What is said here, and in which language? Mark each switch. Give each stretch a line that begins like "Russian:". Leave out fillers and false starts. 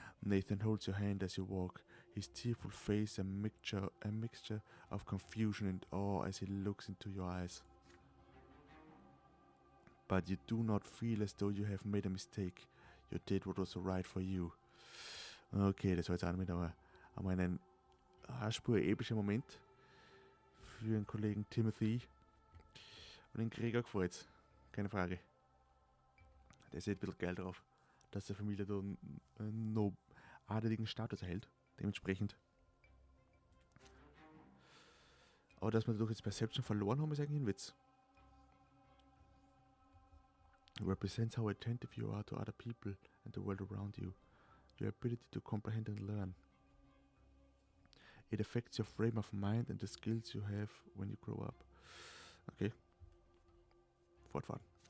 English: Nathan holds your hand as you walk, his tearful face a mixture of confusion and awe as he looks into your eyes. But you do not feel as though you have made a mistake. You did what was right for you.
German: Okay, das war jetzt auch mit einmal ein Spur epischer Moment für den Kollegen Timothy. Und den Gregor gefreut's. Keine Frage. Der ist ein bisschen geil drauf, dass die Familie da noch adeligen Status erhält. Dementsprechend. Aber dass wir dadurch jetzt Perception verloren haben, ist eigentlich ein Witz.
English: It represents how attentive you are to other people and the world around you. Your ability to comprehend and learn. It affects your frame of mind and the skills you have when you grow up. Okay.
German: Fortfahren.